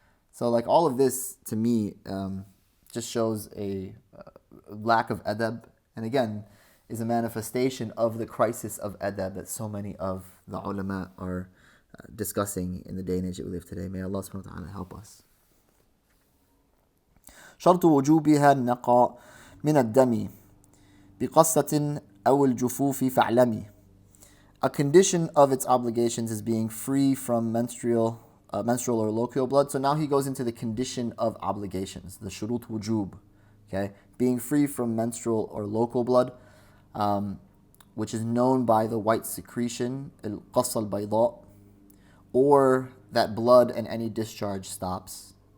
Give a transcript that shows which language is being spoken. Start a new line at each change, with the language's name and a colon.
English: So like all of this to me just shows a lack of adab, and again is a manifestation of the crisis of adab that so many of the ulama are discussing in the day and age that we live today. May Allah subhanahu wa ta'ala help us.
Arabic: شرط وجوبها النقاء من الدم بقصة أو الجفوف فاعلمي.
English: A condition of its obligations is being free from menstrual or local blood. So now he goes into the condition of obligations, the shurut wujub, okay? Being free from menstrual or local blood, which is known by the white secretion, al-qassa al-bayda, or that blood and any discharge stops.